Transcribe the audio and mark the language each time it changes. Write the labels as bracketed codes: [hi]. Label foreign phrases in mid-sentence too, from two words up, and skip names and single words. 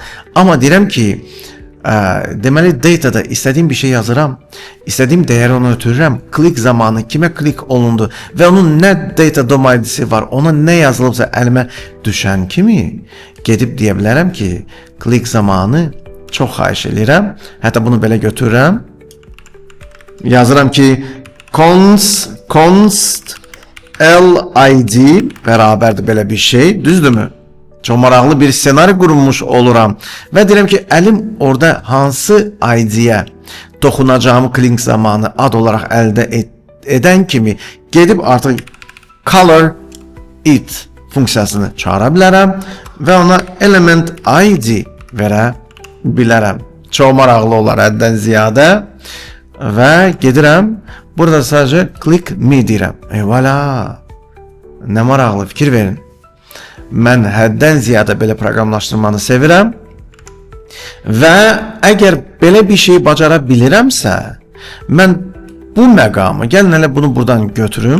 [az] Amma deyirəm ki, deməli datada istədiyim bir şey yazıram, istədiyim dəyəri ona ötürürəm, klik zamanı kimə klik olundu və onun nə data DOM ID-si var, ona nə yazılıbsa əlimə düşən kimi gedib deyə bilərəm ki, klik zamanı çox xahiş edirəm, hətta bunu belə götürürəm, yazıram ki, const LID bərabərdir belə bir şey, düzdürmü? Çox maraqlı bir senari qurulmuş oluram və deyirəm ki, əlim orada hansı ID-yə toxunacağımı klik zamanı ad olaraq əldə edən kimi gedib artıq [en] color it [az] funksiyasını çağıra bilərəm və ona element ID verə bilərəm. Çox maraqlı olar həddən ziyadə və gedirəm. Burada sadəcə [en] click me [az] deyirəm. Eyvallah. Nə maraqlı, fikir verin. Mən həddən ziyadə belə proqramlaşdırmanı sevirəm. Və əgər belə bir şey bacara bilirəmsə, mən bu məqamı, gəlin elə bunu buradan götürüm.